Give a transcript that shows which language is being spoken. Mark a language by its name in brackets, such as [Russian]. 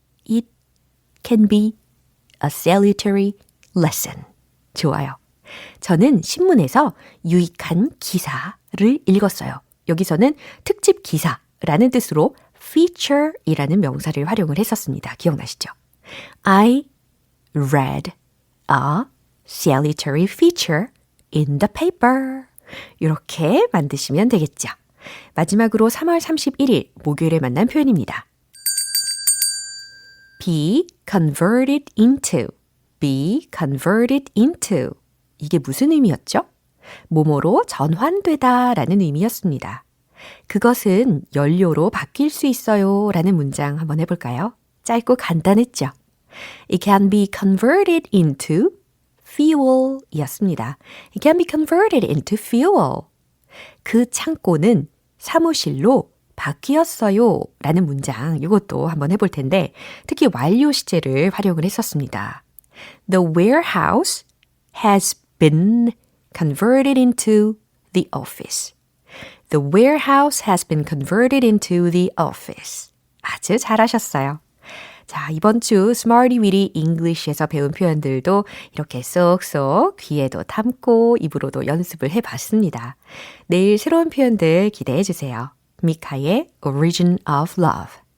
[English] It can be a salutary lesson. [Korean] 좋아요. 저는 신문에서 유익한 기사를 읽었어요. 여기서는 특집 기사라는 뜻으로 feature이라는 명사를 활용을 했었습니다. 기억나시죠? [English] I read a salutary feature in the paper. [Korean] 이렇게 만드시면 되겠죠. 마지막으로 3월 31일 목요일에 만난 표현입니다. [English] be converted into, be converted into. [Korean] 이게 무슨 의미였죠? 뭐뭐로 전환되다 라는 의미였습니다. 그것은 연료로 바뀔 수 있어요 라는 문장 한번 해볼까요? 짧고 간단했죠? [English] It can be converted into fuel [Korean] 이었습니다. [English] It can be converted into fuel. [Korean] 그 창고는 사무실로 바뀌었어요 라는 문장 이것도 한번 해볼 텐데 특히 완료 시제를 활용을 했었습니다. [English] The warehouse has been converted into the office. The warehouse has been converted into the office. [Korean] 아주 잘하셨어요. 자, 이번 주 Smarty Weedy English에서 배운 표현들도 이렇게 쏙쏙 귀에도 담고 입으로도 연습을 해봤습니다. 내일 새로운 표현들 기대해 주세요. 미카의 Origin of Love.